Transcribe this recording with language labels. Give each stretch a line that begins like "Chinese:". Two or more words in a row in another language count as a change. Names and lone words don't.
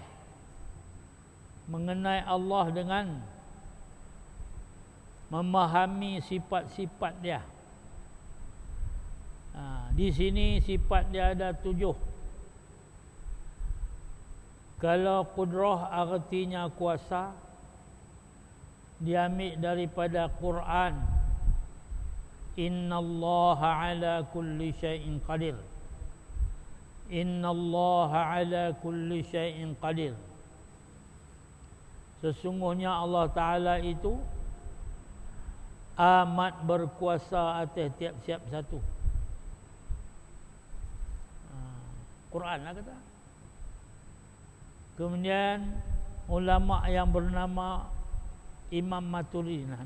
Malay: Mengenai Allah dengan memahami sifat-sifat dia. Di sini sifat dia ada 7. Kalau qudrah artinya kuasa, diambil daripada Quran.
Arabic: إن الله على كل شيء قدير. إن الله على كل شيء قدير.
Malay: Sesungguhnya Allah Ta'ala itu amat berkuasa atas tiap-tiap satu. Quran lah kata. Kemudian ulama yang bernama Imam Maturidi.